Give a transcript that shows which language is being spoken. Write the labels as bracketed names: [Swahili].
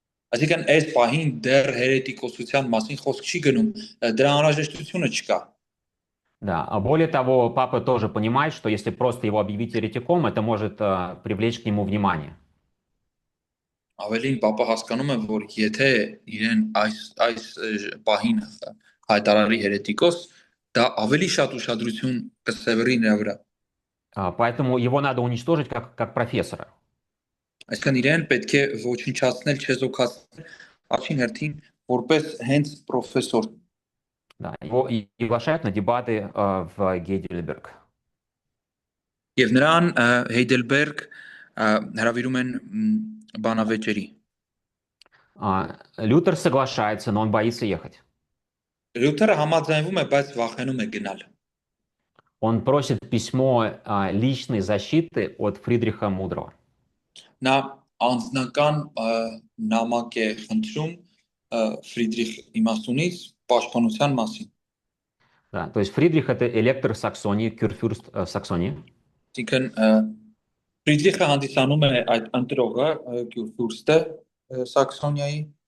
[Armenian] Այսինքն այս պահին դեռ հերետիկոսության մասին խոսք չի գնում, դրա անհրաժեշտությունը չկա։ [Russian] Да, а более того, папа тоже понимает, что если просто его объявить еретиком, это может привлечь к нему внимание. [Armenian] Ավելին պապը հասկանում է, որ եթե իրեն այս պահին հայտարարի հերետիկոս, դա ավելի շատ ուշադրություն կսևեռի նրա վրա։ [Russian] Поэтому его надо уничтожить как профессора. [Armenian] Այսինքն իրեն պետք է ոչնչացնել, չեզոքացնել առաջին հերթին որպես հենց պրոֆեսոր։ [Russian] Да, его и приглашают на дебаты в Гейдельберг. [Armenian] Եվ նրան Heidelberg հրավիրում են բանավեճերի։ [Russian] Лютер соглашается, но он боится ехать. [Armenian] Լյութերը համաձայնվում է, բայց վախենում է գնալ։ [Russian] Он просит письмо личной защиты от Фридриха Мудрого. [Armenian] Նա անձնական նամակ է խնդրում Ֆրիդրիխ Իմաստունից պաշտպանության մասին։ [Russian] Да, то есть Фридрих это электор Саксонии, кюрфюрст Саксонии. [Armenian] Այսինքն Ֆրիդրիխը հանդիսանում է այդ ընտրողը Քյուրֆյուրստը Սաքսոնիայի։